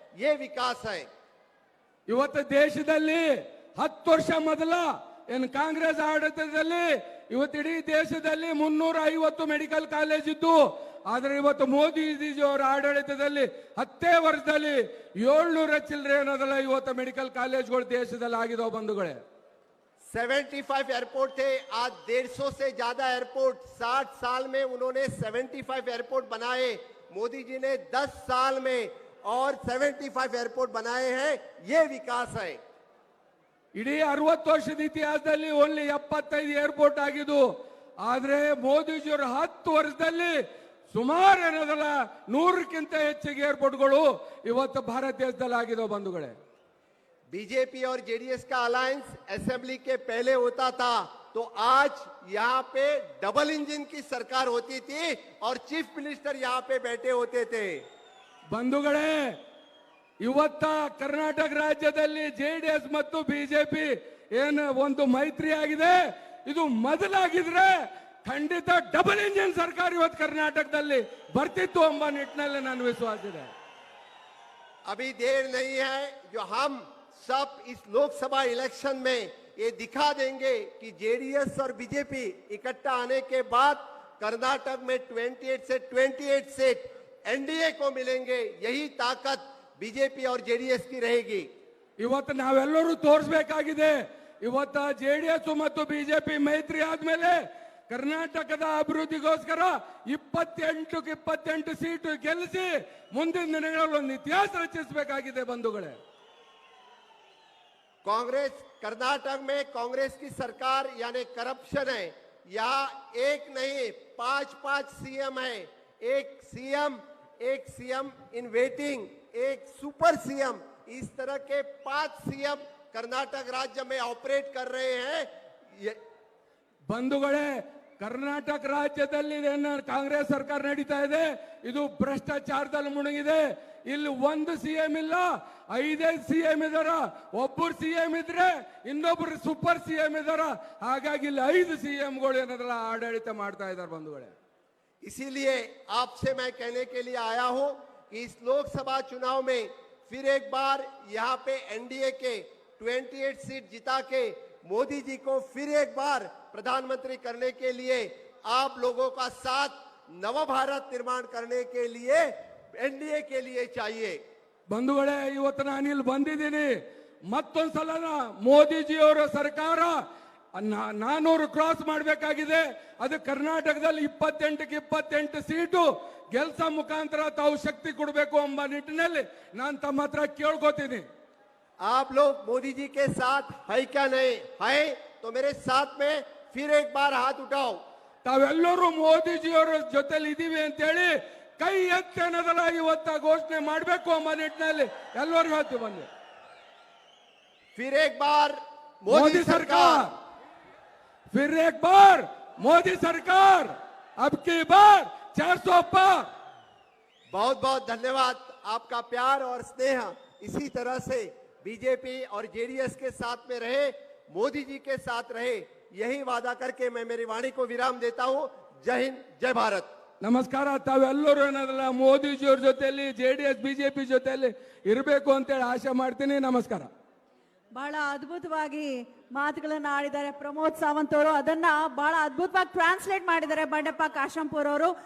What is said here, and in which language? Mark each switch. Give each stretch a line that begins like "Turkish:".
Hindi: ये विकास है.
Kannada: ಇವತ್ತು ದೇಶದಲ್ಲಿ 10 ವರ್ಷ ಮೊದಲ ಏನು ಕಾಂಗ್ರೆಸ್ ಆಡಳಿತದಲ್ಲಿ ಇವತ್ತು ಇಡೀ ದೇಶದಲ್ಲಿ 350 ಮೆಡಿಕಲ್ ಕಾಲೇಜ್ ಇದ್ದು. ಆದ್ರೆ ಇವತ್ತು ಮೋದಿಜಿಯವರ ಆಡಳಿತದಲ್ಲಿ 10 ವರ್ಷದಲ್ಲಿ 700 ಚಿಲ್ಲರೆ ಏನದಲ್ಲ ಇವತ್ತು ಮೆಡಿಕಲ್ ಕಾಲೇಜ್ಗಳು ದೇಶದಲ್ಲಿ ಆಗಿದಾವ ಬಂಧುಗಳೇ.
Hindi: 75 एयरपोर्ट थे, आज 150 से ज्यादा एयरपोर्ट. 60 साल में उन्होंने 75 एयरपोर्ट बनाए. मोदी जी ने 10 साल में और 75 एयरपोर्ट बनाए हैं. ये विकास है.
Kannada: ಇಡೀ 60 ವರ್ಷದ ಇತಿಹಾಸದಲ್ಲಿ ಓನ್ಲಿ 75 ಏರ್ಪೋರ್ಟ್ ಆಗಿದ್ದು. ಆದ್ರೆ ಮೋದಿಜಿಯವರು 10 ವರ್ಷದಲ್ಲಿ ಸುಮಾರು ಏನದಲ್ಲ 100ಕ್ಕಿಂತ ಹೆಚ್ಚಿಗೆ ಏರ್ಪೋರ್ಟ್ಗಳು ಇವತ್ತು ಭಾರತ ದೇಶದಲ್ಲಿ ಆಗಿದಾವ ಬಂಧುಗಳೇ.
Hindi: बीजेपी और जेडीएस का अलायंस असेंबली के पहले होता था तो आज यहाँ पे डबल इंजन की सरकार होती थी और चीफ मिनिस्टर यहाँ पे बैठे होते थे.
Kannada: ಬಂಧುಗಳೇ, ಇವತ್ತ ಕರ್ನಾಟಕ ರಾಜ್ಯದಲ್ಲಿ ಜೆಡಿಎಸ್ ಮತ್ತು ಬಿಜೆಪಿ ಏನು ಒಂದು ಮೈತ್ರಿ ಆಗಿದೆ. ಇದು ಮೊದಲಾಗಿದ್ರೆ ಖಂಡಿತ ಡಬಲ್ ಇಂಜಿನ್ ಸರ್ಕಾರ ಇವತ್ತು ಕರ್ನಾಟಕದಲ್ಲಿ ಬರ್ತಿತ್ತು ಎಂಬ ನಿಟ್ಟಿನಲ್ಲಿ ನನ್ನ ವಿಶ್ವಾಸ ಇದೆ.
Hindi: अभी देर नहीं है, जो हम सब इस लोकसभा इलेक्शन में ये दिखा देंगे कि जेडीएस और बीजेपी इकट्ठा आने के बाद कर्नाटक में 28 से 28 सीट एनडीए को मिलेंगे. यही ताकत बीजेपी और जेडीएस की रहेगी.
Kannada: ಇವತ್ತು ನಾವೆಲ್ಲರೂ ತೋರಿಸಬೇಕಾಗಿದೆ. ಇವತ್ತು ಜೆಡಿಎಸ್ ಮತ್ತು ಬಿಜೆಪಿ ಮೈತ್ರಿ ಆದ್ಮೇಲೆ ಕರ್ನಾಟಕದ ಅಭಿವೃದ್ಧಿಗೋಸ್ಕರ 28 ಸೀಟು ಗೆಲ್ಲಿಸಿ ಮುಂದಿನ ದಿನಗಳಲ್ಲಿ ಒಂದು ಇತಿಹಾಸ ರಚಿಸಬೇಕಾಗಿದೆ ಬಂಧುಗಳೇ.
Hindi: कांग्रेस कर्नाटक में कांग्रेस की सरकार यानी करप्शन है. यहाँ एक नहीं 5-5 सीएम है. एक सीएम एक सीएम इन वेटिंग, एक सुपर सीएम, इस तरह के 5 सीएम कर्नाटक राज्य में ऑपरेट कर रहे हैं।
Kannada: ಬಂಧುಗಳೇ, ಕರ್ನಾಟಕ ರಾಜ್ಯದಲ್ಲಿ ಕಾಂಗ್ರೆಸ್ ಸರ್ಕಾರ ನಡೀತಾ ಇದೆ, ಇದು ಭ್ರಷ್ಟಾಚಾರದಲ್ಲಿ ಮುಳುಗಿದೆ. ಇಲ್ಲಿ ಒಂದು ಸಿಎಂ ಇಲ್ಲ, 5 ಸಿಎಂ ಇದಾರ. ಒಬ್ಬರು ಸಿಎಂ ಇದ್ರೆ ಇನ್ನೊಬ್ರು ಸೂಪರ್ ಸಿಎಂ ಇದಾರ. ಹಾಗಾಗಿ ಇಲ್ಲಿ 5 ಸಿಎಂಗಳು ಏನಾದ್ರಲ್ಲ ಆಡಳಿತ ಮಾಡ್ತಾ ಇದ್ದಾರೆ ಬಂಧುಗಳೇ.
Hindi: इसीलिए आपसे मैं कहने के लिए आया हूं कि इस लोकसभा चुनाव में फिर एक बार यहां पे एनडीए के 28 सीट जिता के मोदी जी को फिर एक बार प्रधानमंत्री करने के लिए आप लोगों का साथ नव भारत निर्माण करने के लिए एनडीए के लिए चाहिए।
Kannada: ಬಂಧುಗಳೇ, ಇವತ್ತು ನಾನು ಇಲ್ಲಿ ಬಂದಿದ್ದೀನಿ. ಮತ್ತೊಂದ್ಸಲ ಮೋದಿಜಿಯವರ ಸರ್ಕಾರ 400 ಕ್ರಾಸ್ ಮಾಡಬೇಕಾಗಿದೆ. ಅದು ಕರ್ನಾಟಕದಲ್ಲಿ 28ಕ್ಕೆ 28 ಸೀಟು ಗೆಲ್ಸ ಮುಖಾಂತರ ತಾವು ಶಕ್ತಿ ಕೊಡಬೇಕು ಎಂಬ ನಿಟ್ಟಿನಲ್ಲಿ ನಾನು ತಮ್ಮ ಹತ್ರ ಕೇಳ್ಕೊತೀನಿ.
Hindi: आप लोग मोदी जी के साथ है क्या? नहीं है तो मेरे साथ में फिर एक बार हाथ उठाओ.
Kannada: ತಾವೆಲ್ಲರೂ ಮೋದಿಜಿಯವರ ಜೊತೆಲಿ ಇದೀವಿ ಅಂತ ಹೇಳಿ ಕೈ ಎತ್ತಿ ಅನ್ನೋದಲ್ಲ ಇವತ್ತ ಘೋಷಣೆ ಮಾಡಬೇಕು ಎಂಬ ನಿಟ್ಟಿನಲ್ಲಿ ಎಲ್ಲರೂ ಹೇಳ್ತೀವಿ. ಬಂದು
Hindi: फिर एक बार मोदी सरकार, फिर एक बार मोदी सरकार, अब की बार 400 पार. बहुत बहुत धन्यवाद आपका प्यार और स्नेह इसी तरह से बीजेपी और जेडीएस के साथ में रहे, मोदी जी के साथ रहे, यही वादा करके मैं मेरी वाणी को विराम देता हूं. जय हिंद, जय भारत.
Kannada: ನಮಸ್ಕಾರ. ತಾವೆಲ್ಲರೂ ಏನದಲ್ಲ ಮೋದಿಜಿಯವ್ರ ಜೊತೆಯಲ್ಲಿ ಜೆಡಿಎಸ್ ಬಿಜೆಪಿ ಜೊತೆಯಲ್ಲಿ ಇರಬೇಕು ಅಂತೇಳಿ ಆಶೆ ಮಾಡ್ತೀನಿ. ನಮಸ್ಕಾರ. ಬಹಳ ಅದ್ಭುತವಾಗಿ ಮಾತುಗಳನ್ನ ಆಡಿದ್ದಾರೆ ಪ್ರಮೋದ್ ಸಾವಂತ್ ಅವರು. ಅದನ್ನ ಬಹಳ ಅದ್ಭುತವಾಗಿ ಟ್ರಾನ್ಸ್ಲೇಟ್ ಮಾಡಿದ್ದಾರೆ ಬಂಡೆಪ್ಪ ಕಾಶಂಪುರ್ ಅವರು.